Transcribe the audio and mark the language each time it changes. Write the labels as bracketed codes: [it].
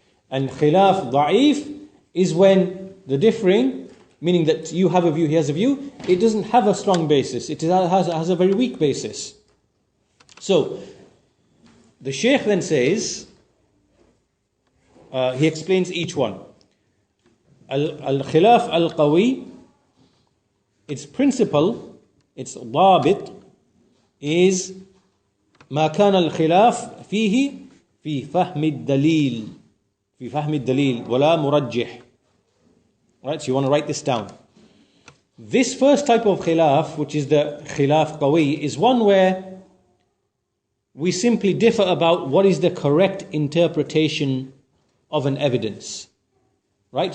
[en] And khilaf da'if is when the differing, meaning that you have a view, he has a view, it doesn't have a strong basis. It has a very weak basis. So, the Shaykh then says, he explains each one. Al-khilaf al-qawi, its principle, its dhabit, is [ar] ما كان الخلاف فيه في فهم الدليل في فهم الدليل ولا مرجح. [en] Right, so you want to write this down. This first type of khilaf, which is the khilaf qawi, is one where we simply differ about what is the correct interpretation of an evidence. Right?